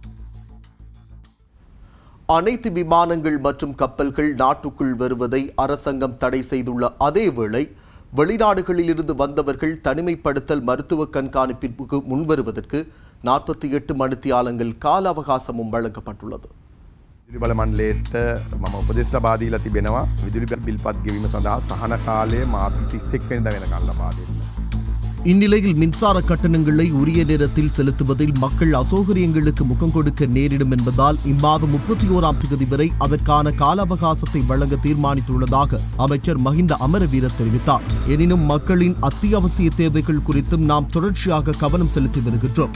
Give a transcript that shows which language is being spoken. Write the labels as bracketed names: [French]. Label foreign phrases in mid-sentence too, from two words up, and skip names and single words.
[Tamil] அனைத்து விமானங்கள் மற்றும் கப்பல்கள் நாட்டுக்குள் வருவதை அரசாங்கம் தடை செய்துள்ள அதேவேளை வெளிநாடுகளிலிருந்து வந்தவர்கள் தனிமைப்படுத்தல் மருத்துவ கண்காணிப்பிற்கு முன்வருவதற்கு 48 மணித்தியாலங்கள் கால அவகாசமும் வழங்கப்பட்டுள்ளது. [Sinhala] විදුලි බල මණ්ඩලයට මම උපදෙස් ලබා දීලා තිබෙනවා. විදුලි බිල්පත් ගෙවීම සඳහා සහන කාලය මාර්තු 31 වෙනිදා වෙනකන් ලබා දෙන්න. [Tamil] இந்நிலையில் மின்சார கட்டணங்களை உரிய நேரத்தில் செலுத்துவதில் மக்கள் அசௌகரியங்களுக்கு முகம் கொடுக்க நேரிடும் என்பதால் இம்மாதம் 31ஆம் தேதி வரை அதற்கான கால அவகாசத்தை வழங்க தீர்மானித்துள்ளதாக அமைச்சர் மஹிந்த அமரவீர தெரிவித்தார். எனினும் மக்களின் அத்தியாவசிய தேவைகள் குறித்தும் நாம் தொடர்ச்சியாக கவனம் செலுத்தி வருகின்றோம்.